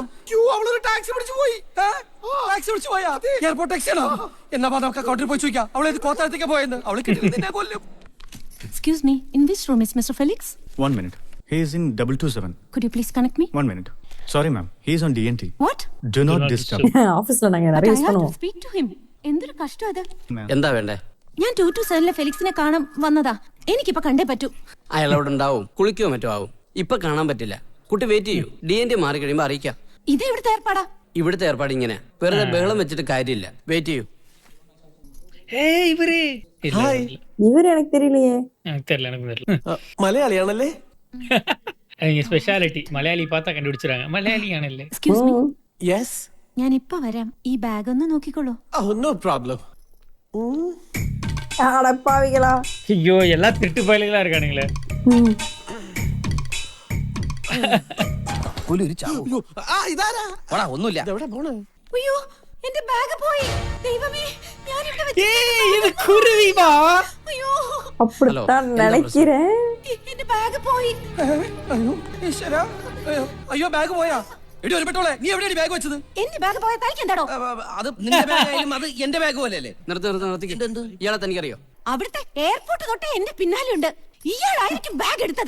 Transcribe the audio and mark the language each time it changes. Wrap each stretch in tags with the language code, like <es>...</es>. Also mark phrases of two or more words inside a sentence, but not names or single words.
<ml>അവളൊരു ടാക്സി പിടിച്ചു പോയി. ടാക്സി പിടിച്ചു പോയാ? എയർപോർട്ട് ടാക്സി ആണോ? എന്നാ നമുക്ക് അക്കൗണ്ടിൽ പോയി ചോദിക്കാം. അവളെ കോത്താഴത്തേക്ക് പോയെന്ന്. അവളെ കിട്ടില്ല, കൊല്ലും.</ml> <en>Excuse me, in which room is Mr. Felix? 1 minute. He is in 227. Could you please connect me? 1 minute. Sorry, ma'am. He is on DNT. What? Do not disturb.</en> <ta>ஆபீஸ்ல நாங்க நிறைய யூஸ்</ta> <en>I have to</en> <ta>பண்ணுவோம்.</ta> <en>speak to him.</en> <ml>എന്തൊരു കഷ്ടം അത്. എന്താ വേണ്ടേ? ഞാൻ 227 ഫെലിക്സിനെ കാണാൻ വന്നതാ. എനിക്കിപ്പോ കണ്ടേ പറ്റൂ. അയാൾ അവിടെ ഉണ്ടാവും, കുളിക്കോ മറ്റോ ആവും. ഇപ്പൊ കാണാൻ പറ്റില്ല. കുട്ടി വെയിറ്റ് ചെയ്യൂ. DNT മാറി കഴിയുമ്പോ അറിയിക്കാം. ഇത് ഇവിടുത്തെ ഏർപ്പാടാ. ഇവിടുത്തെ ഏർപ്പാട് ഇങ്ങനെ വെറുതെ ബഹളം വെച്ചിട്ട് കാര്യമില്ല. വെയിറ്റ് ചെയ്യൂ.</ml> <ta>ஏய், இவரு இல்ல, இவர் எனக்கு தெரியலையே. எனக்கு தெரியல, எனக்கு தெரியல.</ta> <ml>മലയാളിയാണല്ലേ?</ml> <ta>அவங்க ஸ்பெஷாலிட்டி மலையாளி பார்த்தா கண்டுபிடிச்சிராங்க.</ta> <ml>மலையாளியாണല്ലേ?</ml> <en>Excuse me.</en> <ml>യെസ്. ഞാൻ ഇപ്പോ വരാം. ഈ ബാഗ് ഒന്ന് നോക്കിക്കോളൂ.</ml> <en>no problem.</en> <ta>அடப்பாவிகளா. ஐயோ, எல்லாம் திருட்டு பயலுகளா இருக்கானுங்களே.</ta> <ml>ഒന്നുമില്ല. അയ്യോ, എന്റെ ബാഗ് പോയി. ദൈവമേ, ഞാൻ ഇവിടെ</ml> <ta>ஏய், இது குருவிமா.</ta> <ml>അയ്യോ,</ml> <ta>அப்படித்தான் நினைக்கிறேன்.</ta> <ml>എന്റെ ബാഗ് പോയി. അയ്യോ ഈശ്വരാ, അയ്യോ ബാഗ് പോയാ? എടി ഒരു പെട്ടോളെ, നീ എവിടെയാണ് ബാഗ് വെച്ചത്? എന്റെ ബാഗ് പോയ തനിക്ക് എന്താടോ? അത് നിന്റെ ബാഗായാലും അത് എന്റെ ബാഗ് പോലെയല്ലേ? നിർത്തി ഇയാളെ തനിക്കറിയോ? അവിടുത്തെ എയർപോർട്ട് തൊട്ടേ എന്റെ പിന്നാലെയുണ്ട്. ഇയാളായിരിക്കും ബാഗ് എടുത്തത്.</ml>